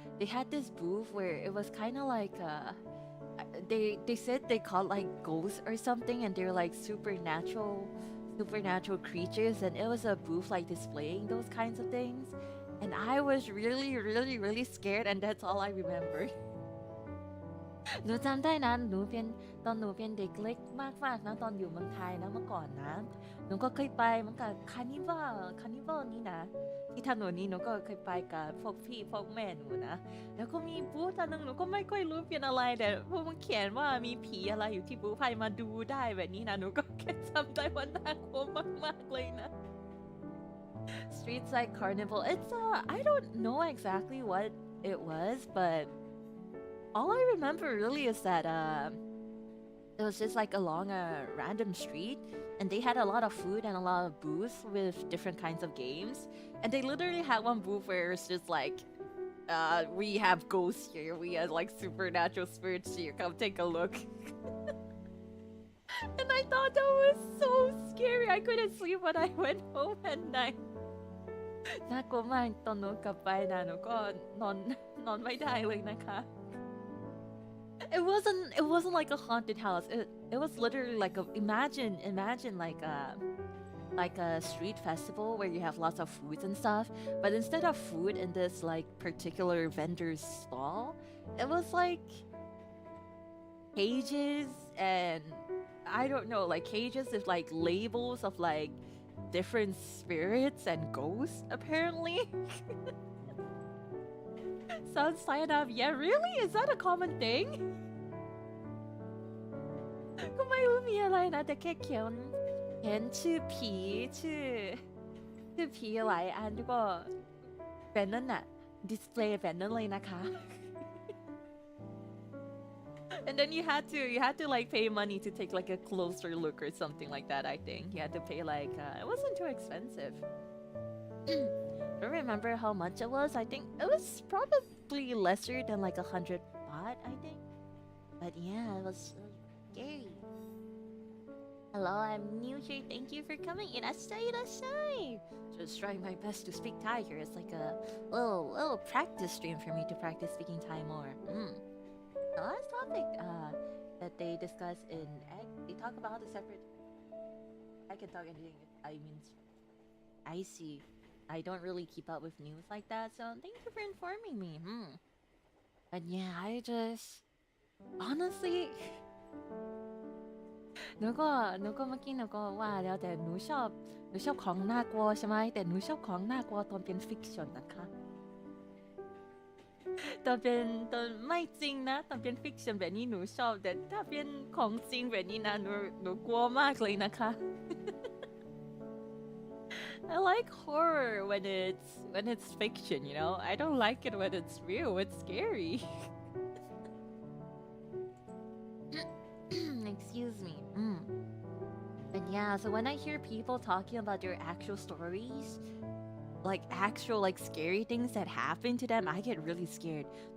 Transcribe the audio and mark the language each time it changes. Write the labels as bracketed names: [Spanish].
[English] They had this booth where it was kind of like they said they called like ghosts or something, and they're like supernatural creatures, and it was a booth like displaying those kinds of things, and I was really scared, and that's all I remember. [Thai] หนูจำได้นะตอนหนูเป็นเด็กเล็กมากๆนะตอนอยู่เมืองไทยนะเมื่อก่อนนะหนูก็เคยไปเหมือนกับคานิวัลนี่นะที่ถนนนี้หนูก็เคยไปกับพวกพี่พวกแม่หนูนะแล้วก็มีบูธอันนึงหนูก็ไม่ค่อยรู้เป็นอะไรแต่พวกมันเขียนว่ามีผีอะไรอยู่ที่บูธให้มาดูได้แบบนี้นะหนูก็แค่จำได้ว่าน่ากลัวมากๆเลยนะ [English] Street Side Carnival. It's I don't know exactly what it was, but all I remember really is that it was just like along a random street, and they had a lot of food and a lot of booths with different kinds of games. And they literally had one booth where it's just like, we have ghosts here, we have like supernatural spirits here, come take a look. And I thought that was so scary. I couldn't sleep when I went home at night. [Thai] น่ากลัวมากตอนหนูกลับไปนะหนูก็นอนไม่ได้เลยนะคะ [English] It wasn't like a haunted house. It was literally like imagine like a street festival where you have lots of foods and stuff, but instead of food in this like particular vendor's stall, it was like cages, and I don't know, like cages with like labels of like different spirits and ghosts apparently. Sounds kind of, yeah, really? Is that a common thing? [Thai] ก็ไม่รู้มีอะไรนะแต่แค่เขียนชื่อผีชื่อผีหลายอันแล้วก็แบบนั้นน่ะดิสเพลย์แบบนั้นเลยนะคะ [English] And then you had to like pay money to take like a closer look or something like that. I think you had to pay like it wasn't too expensive. I don't remember how much it was. I think it was probably lesser than like 100 baht, I think. But yeah, it was scary. Hello, I'm new here. Thank you for coming. [Japanese] Irasai. [English] Just trying my best to speak Thai here. It's like a little practice stream for me to practice speaking Thai more. The last topic that they discuss in Egg, they talk about the separate. I can talk anything. I mean, I see. I don't really keep up with news like that, so thank you for informing me. But yeah, I just honestly [Thai] หนูก็เมื่อกี้หนูก็ว่าแล้วแต่หนูชอบของน่ากลัวใช่ไหมแต่หนูชอบของน่ากลัวตอนเป็นฟิกชันนะคะตอนไม่จริงนะตอนเป็นฟิกชันแบบนี้หนูชอบแต่ถ้าเป็นของจริงแบบนี้นะหนูกลัวมากเลยนะคะ [English] I like horror when it's fiction, you know. I don't like it when it's real. It's scary. Excuse me. And yeah, so when I hear people talking about their actual stories, like actual like scary things that happen to them, I get really scared.